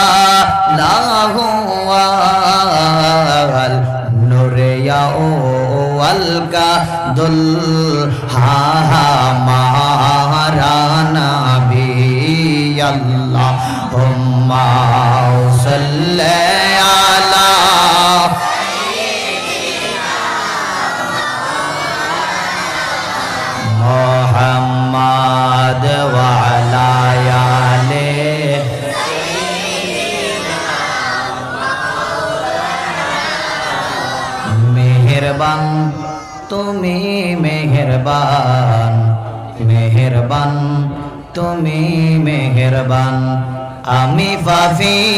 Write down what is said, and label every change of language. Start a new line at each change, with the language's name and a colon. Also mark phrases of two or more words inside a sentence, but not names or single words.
Urdu: لاہوا نور یا اول کا دلہا ہمارا نبی
Arabic: اللہم صلی علی محمد وعلی آلہ
Bangla: মেহেরবান তুমি মেহেরবান মেহেরবান তুমি মেহেরবান আমি পাপী